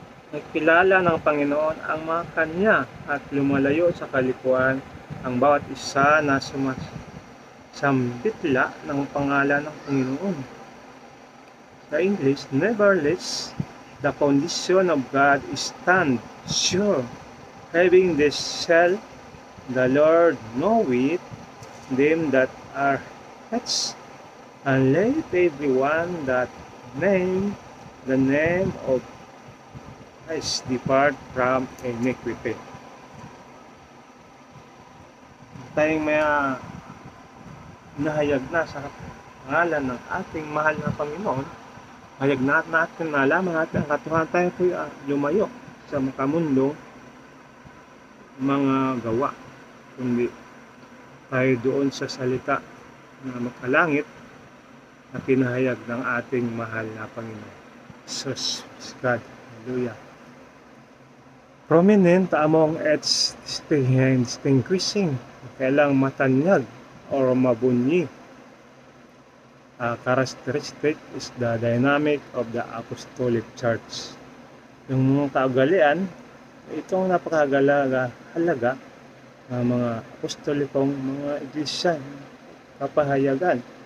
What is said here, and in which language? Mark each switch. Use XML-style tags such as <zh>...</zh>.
<tl>Nagkilala ng Panginoon ang mga kanya at lumalayo sa kalikuan ang bawat isa na sumasambitla ng pangalan ng Panginoon. Sa</tl> <en>English, nevertheless, the foundation of God stand sure, having this shall the Lord knoweth them that are His, and let everyone that name the name of Christ depart from iniquity.</en> <tl>Tayong may nahayag na sa pangalan ng ating mahal na Panginoon, hayag natin, nalaman natin ang katotohanan, tayo po'y lumayo sa makamundong mga gawa, kundi tayo doon sa salita na makalangit na pinahayag ng ating mahal na Panginoon.</tl> <en>Jesus God. Hallelujah. Prominent among its distinguishing,</en> <tl>kailang matanyag or mabunyi</tl> <en>characteristic is the dynamic of the Apostolic Church.</en> <tl>Yung kaugalian, itong napakahalaga ng mga apostolikong mga iglesia, kapahayagan.</tl>